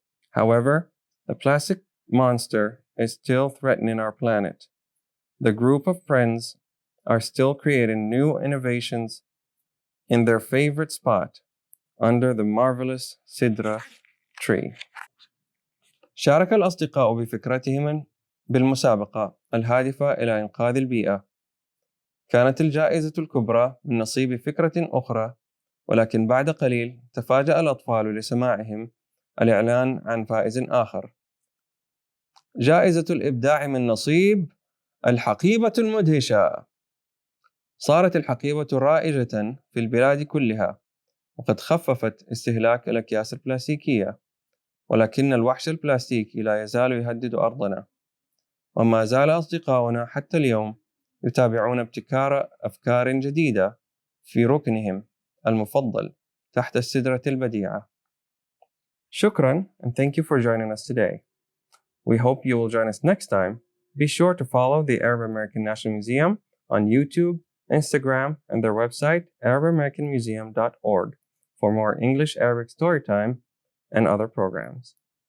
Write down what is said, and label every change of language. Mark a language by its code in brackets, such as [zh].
[en] However, the plastic monster is still threatening our planet. The group of friends are still creating new innovations in their favorite spot under the marvelous Sidra tree. [ar] شارك الأصدقاء بفكرتهم بالمسابقة الهادفة إلى إنقاذ البيئة. كانت الجائزة الكبرى من نصيب فكرة أخرى، ولكن بعد قليل تفاجأ الأطفال لسماعهم الإعلان عن فائز آخر. جائزة الإبداع من نصيب الحقيبة المدهشة. صارت الحقيبة رائجة في البلاد كلها، وقد خففت استهلاك الأكياس البلاستيكية، ولكن الوحش البلاستيكي لا يزال يهدد أرضنا. وما زال أصدقاؤنا حتى اليوم يتابعون ابتكار أفكار جديدة في ركنهم المفضل تحت السدرة البديعة. شكرا, [en] and thank you for joining us today. We hope you will join us next time. Be sure to follow the Arab American National Museum on YouTube, Instagram, and their website, arabamericanmuseum.org, for more English Arabic story time and other programs.